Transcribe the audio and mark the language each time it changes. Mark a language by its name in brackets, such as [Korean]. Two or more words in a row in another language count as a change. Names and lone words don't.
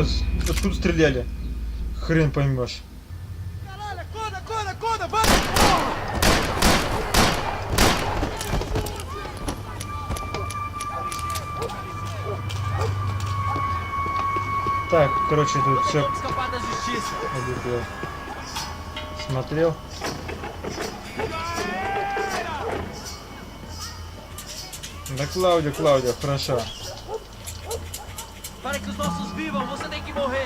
[Russian] Откуда стреляли? Хрен поймешь. [Portuguese] Caralho, acorda, acorda, acorda, vai! Porra! [Russian] Так, короче, тут все [Portuguese] Escapar da justiça. [Russian] смотрел. Да, Клаудио, хорошо. [Portuguese] Para que os nossos vivam, você tem que morrer.